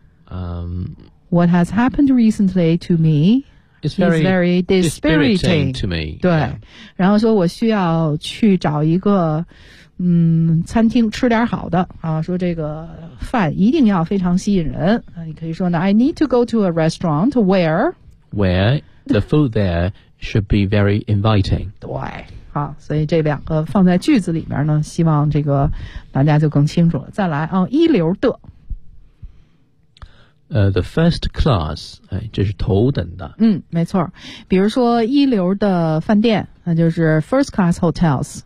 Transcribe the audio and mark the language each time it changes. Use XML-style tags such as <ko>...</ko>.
<en>嗯。 What has happened recently to me It's very dispiriting to me. 对、yeah.</en> <zh>然后说我需要去找一个餐厅吃点好的啊，说这个饭一定要非常吸引人。你可以说呢</zh> <en>,I need to go to a restaurant where the food there should be very inviting. 对。</en> <zh>好，所以这两个放在句子里面呢，希望这个大家就更清楚了。再来啊，一流的。</zh> <en>The first class,</en> <zh>哎，这是头等的。嗯，没错。比如说一流的饭店，那就是</zh> <en>first class hotels。</en>